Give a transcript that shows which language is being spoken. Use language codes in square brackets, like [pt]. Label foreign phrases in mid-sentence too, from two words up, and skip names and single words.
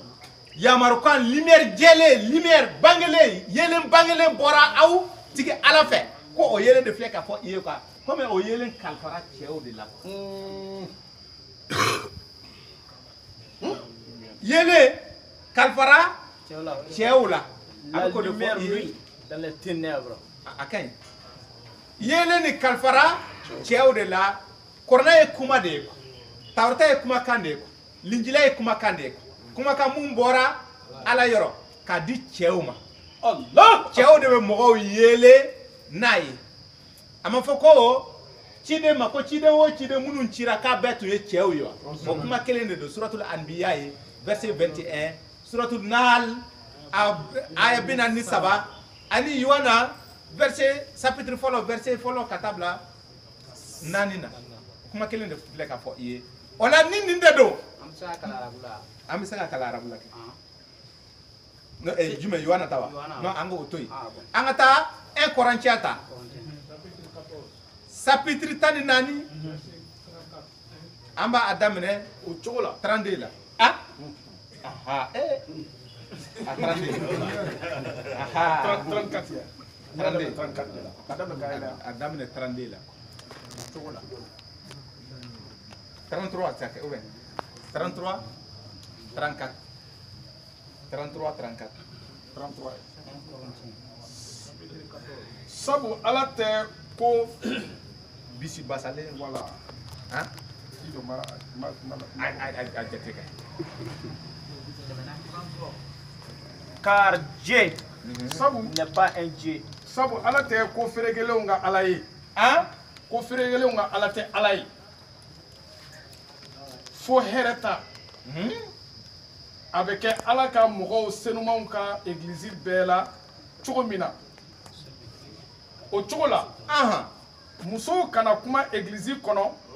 [bm] yamarukan lumière jɛlen lumière bangelen yelen bangelen bɔra aw tigi ala fɛ ko o yelen de filɛ ka fɔ i ye [fr] quoi comme [bm] o yelen kalifara cɛw de la yelen kalifara cɛw la [fr] la lumière brille dans les ténèbres [bm] a ka ɲi yelen ni kalifara cɛw de la kɔrɔna ye kuma de ye tawurata ye kumakan de ye linjila ye kumakan de ye kumakan mun bɔra ala yɔrɔ k'a di cɛw ma Allah cɛw de bɛ mɔgɔw yele n'a ye a ma fɔ ko ciden ma ko ciden o ciden minnu cira k'a bɛɛ tun ye cɛw ye wa o kuma kelen de don suratul anbiya ye verset 21 suratul nahl aya 43 ani Yohana [fr] verset chapitre [bm] fɔlɔ verset fɔlɔ ka taa bila 4 na kuma kelen de filɛ ka fɔ i ye o la ni nin de don an bɛ se ka kalan arabu la an bɛ se ka kalan arabu la kɛ jumɛn Yohana ta wa non an k'o to yen an ka taa 1 Corinthiens ta chapitre 14 an b'a daminɛ o cogo la 32 la aha a 32 aha 34 ya 32 34 la a daminɛ k'a yɛlɛ a daminɛ 32 la o cogo la [fr] 33 ça ou bien 33 34 33 34 [bm] 33 sabu ala tɛ ko bisi basale [fr] voilà hein [bm] ido ma a jate kɛ [fr] Car Dieu [bm] sabu [fr] n'est pas un Dieu. [bm] sabu ala tɛ ko feerekelenw ka ala ye hein ko feerekelenw ka ala tɛ ala ye fo hɛrɛ ta a bɛ kɛ ala ka mɔgɔw senumanw ka egilizi bɛɛ la cogo min na o cogo la musow kana kuma egilizi kɔnɔ